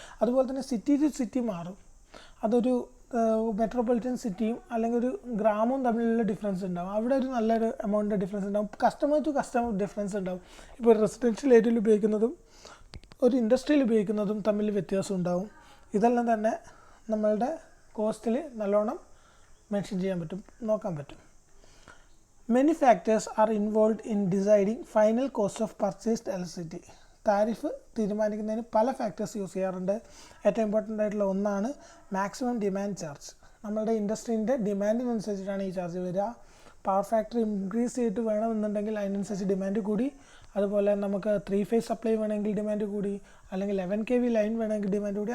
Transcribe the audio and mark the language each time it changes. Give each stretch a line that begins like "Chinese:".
Malayalam: അതുപോലെ തന്നെ city to city മാറും. അതൊരു മെട്രോപൊളിറ്റൻ സിറ്റിയും അല്ലെങ്കിൽ ഒരു ഗ്രാമവും തമ്മിലുള്ള ഡിഫറൻസ് ഉണ്ടാവും. അവിടെ ഒരു നല്ലൊരു എമൗണ്ട് ഡിഫറൻസ് ഉണ്ടാവും. കസ്റ്റമർ ടു കസ്റ്റമർ ഡിഫറൻസ് ഉണ്ടാവും. ഇപ്പോൾ റെസിഡൻഷ്യൽ ഏരിയയിൽ ഉപയോഗിക്കുന്നതും ഒരു ഇൻഡസ്ട്രിയിൽ ഉപയോഗിക്കുന്നതും തമ്മിൽ വ്യത്യാസം ഉണ്ടാവും. ഇതെല്ലാം തന്നെ നമ്മളുടെ കോസ്റ്റിൽ നല്ലോണം മെൻഷൻ ചെയ്യാൻ പറ്റും, നോക്കാൻ പറ്റും.
English: Many factors are involved in deciding final cost of purchased electricity.
Malayalam: Tariff തീരുമാനിക്കുന്നതിന് പല ഫാക്ടേഴ്സ് യൂസ് ചെയ്യാറുണ്ട്. ഏറ്റവും ഇമ്പോർട്ടൻ്റ് ആയിട്ടുള്ള ഒന്നാണ് മാക്സിമം ഡിമാൻഡ് ചാർജ്. നമ്മളുടെ ഇൻഡസ്ട്രീൻ്റെ ഡിമാൻഡിനനുസരിച്ചിട്ടാണ് ഈ ചാർജ് വരിക. പവർ ഫാക്ടർ ഇൻക്രീസ് ചെയ്തിട്ട് വേണമെന്നുണ്ടെങ്കിൽ അതിനനുസരിച്ച് ഡിമാൻഡ് കൂടി. അതുപോലെ നമുക്ക് 3 ഫേസ് സപ്ലൈ വേണമെങ്കിൽ ഡിമാൻഡ് കൂടി, അല്ലെങ്കിൽ 11 kV ലൈൻ വേണമെങ്കിൽ ഡിമാൻഡ് കൂടി.